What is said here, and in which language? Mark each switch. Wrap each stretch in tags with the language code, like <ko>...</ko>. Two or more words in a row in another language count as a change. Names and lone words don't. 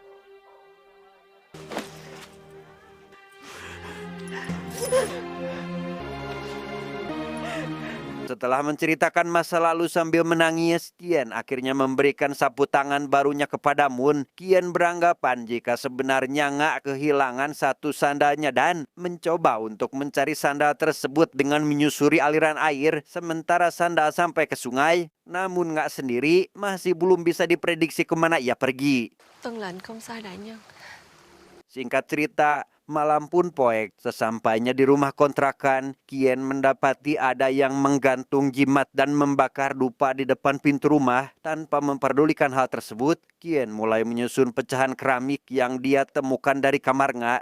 <id>Setelah menceritakan masa lalu sambil menangis, Kien akhirnya memberikan sapu tangan barunya kepada Moon. Kien beranggapan jika sebenarnya Nga kehilangan satu sandalnya dan mencoba untuk mencari sandal tersebut dengan menyusuri aliran air, sementara sandal sampai ke sungai. Namun Nga sendiri masih belum bisa diprediksi kemana ia pergi.</id> <vi>Tuân lệnh không sai đại nhân.</vi> <id>Singkat cerita, malam pun poek. Sesampainya di rumah kontrakan, Kien mendapati ada yang menggantung jimat dan membakar dupa di depan pintu rumah. Tanpa memperdulikan hal tersebut, Kien mulai menyusun pecahan keramik yang dia temukan dari kamar Nga.</id>